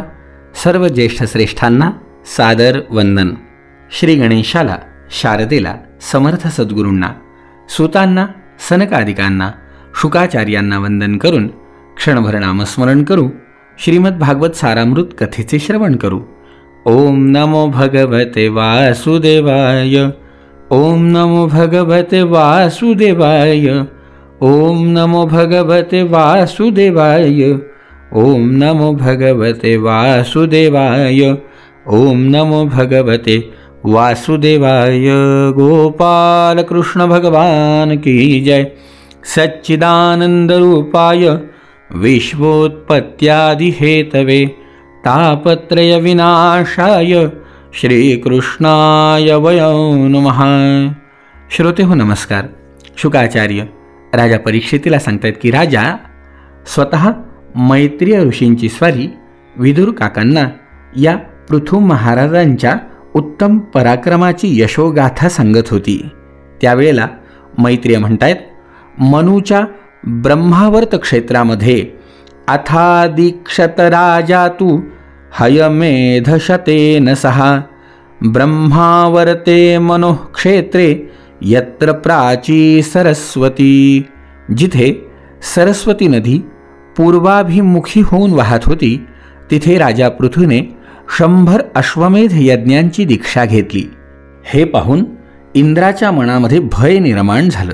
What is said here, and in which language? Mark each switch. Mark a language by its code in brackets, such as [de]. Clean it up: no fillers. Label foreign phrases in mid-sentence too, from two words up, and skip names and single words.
[mr] सर्व ज्येष्ठ श्रेष्ठांना सादर वंदन. श्री गणेशाला, शारदेला, समर्थ सद्गुरूंना, सुतांना, सनकादिकांना, शुकाचार्यांना वंदन करून क्षणभर नामस्मरण करू. श्रीमद भागवत सारामृत कथेचे श्रवण करू. [sa] ओम नमो भगवते वासुदेवाय. ओम नमो भगवते वासुदेवाय. ओम नमो भगवते वासुदेवाय. ओम नमो भगवते वासुदेवाय. ओम नमो भगवते वासुदेवाय. [hi] गोपाल कृष्ण भगवान की जय. [sa] सच्चिदानंद रूपाय विश्वोत्पत्त्यादि हेतवे तापत्रय विनाशाय श्रीकृष्णाय वयं नमः. [mr] श्रोते हो नमस्कार. शुकाचार्य राजा परीक्षितीला सांगतात की राजा स्वतः मैत्रीय ऋषींची स्वारी विदुर काकांना या पृथु महाराजांच्या उत्तम पराक्रमाची यशोगाथा सांगत होती. त्यावेळेला मैत्रीय म्हणतायत, मनूच्या ब्रह्मावर्त क्षेत्रामध्ये [sa] अथादीक्षत राजा तू हयमेधशतेन सहा. ब्रह्मावर्ते मनोक्षेत्रे यत्र प्राची सरस्वती. [mr] जिथे सरस्वती नदी पूर्वाभिमुखी होऊन वाहत होती तिथे राजा पृथूने 100 अश्वमेध यज्ञांची दीक्षा घेतली. हे पाहून इंद्राच्या मनामध्ये भय निर्माण झालं.